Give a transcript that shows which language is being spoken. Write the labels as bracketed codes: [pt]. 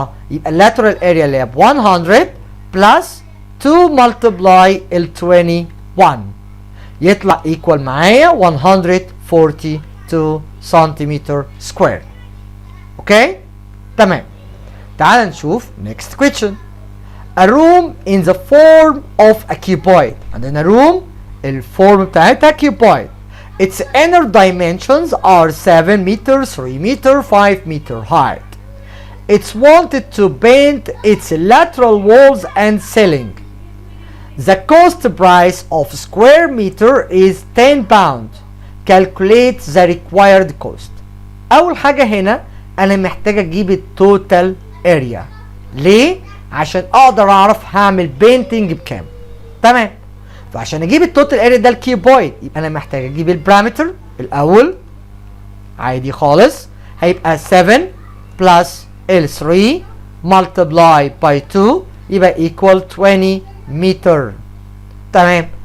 [ar] يبقى اللاترال اريا اللي هي ب 100 بلس 2 multiply ال 21 يطلع equal معايا 142 سنتيمتر سكوير. اوكي تمام. تعال نشوف [en] next question. A room in the form of a cuboid. [ar] عندنا room الفورم بتاعتها cuboid. [en] Its inner dimensions are 7 meter, 3 meter, 5 meter height. It's wanted to paint its lateral walls and ceiling. The cost price of square meter is 10 pound. Calculate the required cost. [ar] أول حاجة هنا أنا محتاج أجيب التوتال اريا. ليه؟ عشان أقدر أعرف هعمل بينتنج بكام. تمام. فعشان أجيب التوتال اريا ده الكيوبويد يبقى أنا محتاج أجيب البارامتر الأول عادي خالص، هيبقى 7 بلس ال 3 [en] multiply by 2 [ar] يبقى equal 20 متر. تمام.